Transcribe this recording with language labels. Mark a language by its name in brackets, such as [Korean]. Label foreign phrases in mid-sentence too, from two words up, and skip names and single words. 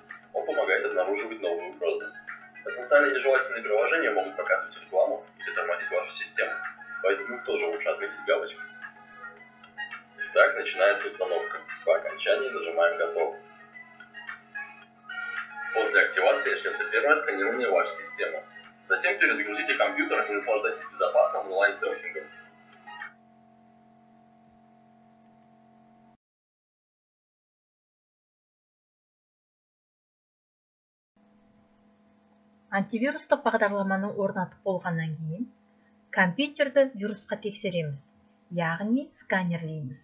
[Russian] Он помогает обнаруживать новые угрозы. Потенциально нежелательные приложения могут показывать рекламу или тормозить вашу систему, поэтому их тоже лучше отметить галочкой. Итак, начинается установка. По окончании нажимаем «Готово». После активации начнется первое сканирование вашей системы. Затем перезагрузите компьютер и наслаждайтесь безопасным онлайн-серфингом. [Kazakh] Антивирустық бағдарламаны орнатып болғаннан кейін компьютерді вирусқа тексереміз, яғни сканерлейміз.